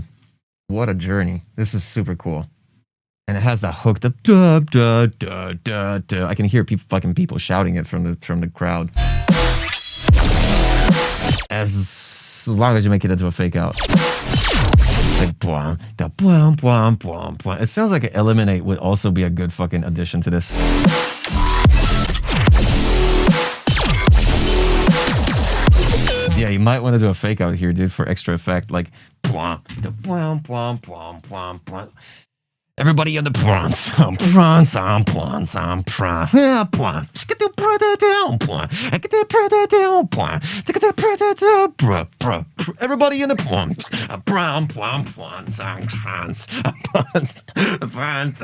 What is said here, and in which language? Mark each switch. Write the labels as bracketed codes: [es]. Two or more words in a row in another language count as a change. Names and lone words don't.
[en] What a journey. This is super cool. And it has that hook, the da da da da da. I can hear people shouting it from the crowd. As long as you make it into a fake out. Like bwam, da bwam bwam bwam bwam. It sounds like Eliminate would also be a good fucking addition to this. Yeah, you might want to do a fake out here, dude, for extra effect. Like bwam, da bwam bwam bwam bwam bwam. Everybody in the prawns, prawns, prawns, prawns, yeah, prawns. Get the brother down, prawns. Get the brother down, prawns. Get the brother down, bro. Everybody in the prawns, prawns, prawns, prawns, prawns.